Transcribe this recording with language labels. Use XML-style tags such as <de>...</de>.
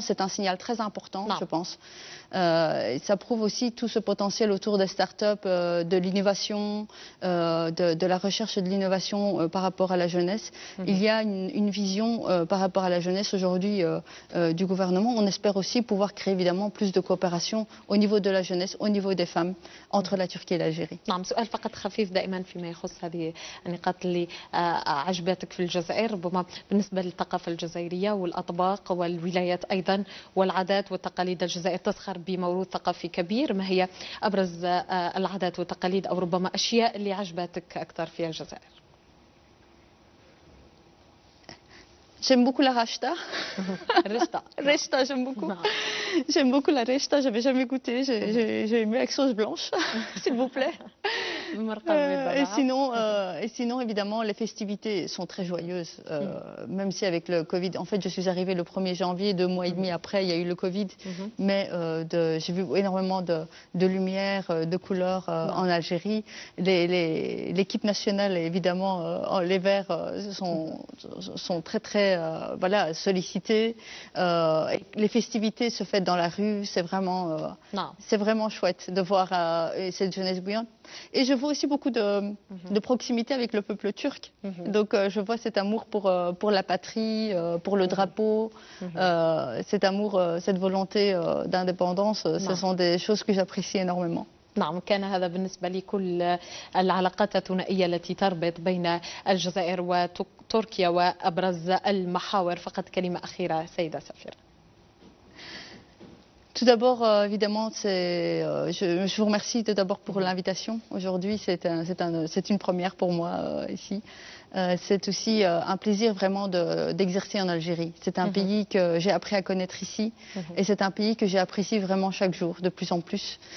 <fr>C'est un signal très important, je pense. Ça prouve aussi tout ce potentiel autour des start-up, de l'innovation, de la recherche et de l'innovation par rapport à la jeunesse. Il y a une vision par rapport à la jeunesse aujourd'hui du gouvernement. On espère aussi pouvoir créer évidemment plus de coopération au niveau de la jeunesse, au niveau des femmes, entre la Turquie et l'Algérie.</fr> <ar>نعم سؤال فقط خفيف دائما فيما يخص هذه النقاط اللي عجبتك في الجزائر ربما بالنسبة للثقافة الجزائرية والأطباق والولايات أيضا والعادات والتقاليد. الجزائر تزخر بموروث ثقافي كبير. ما هي أبرز العادات والتقاليد أو ربما أشياء اللي عجبتك أكثر في الجزائر؟</ar> <fr>J'aime beaucoup la rachta. Rechta. Rechta, j'aime beaucoup. J'aime beaucoup la rechta, j'avais jamais goûté. J'ai aimé avec sauce blanche, s'il vous plaît. Et sinon, évidemment, les festivités sont très joyeuses, même si avec le Covid, en fait, je suis arrivée le 1er janvier, 2 mois et demi après, il y a eu le Covid, mais j'ai vu énormément de lumière, de couleurs en Algérie. L'équipe nationale, évidemment, les Verts sont très voilà, sollicitées. Les festivités se fêtent dans la rue, c'est vraiment chouette de voir cette jeunesse bouillante. Et je vois aussi beaucoup de proximité avec le peuple turc. Donc je vois cet amour pour la patrie, pour le drapeau, cet amour, cette volonté d'indépendance, ce sont des choses que j'apprécie énormément.</fr> <ar>نعم كان هذا بالنسبة لكل العلاقات الثنائية التي تربط بين الجزائر وتركيا وأبرز المحاور. فقط كلمة أخيرة سيدة سفيرة.</ar> <fr>Tout d'abord, évidemment, je vous remercie tout d'abord pour l'invitation. Aujourd'hui, c'est une première pour moi ici. C'est aussi un plaisir vraiment d'exercer en Algérie. C'est un pays que j'ai appris à connaître ici et c'est un pays que j'apprécie vraiment chaque jour, de plus en plus.</fr>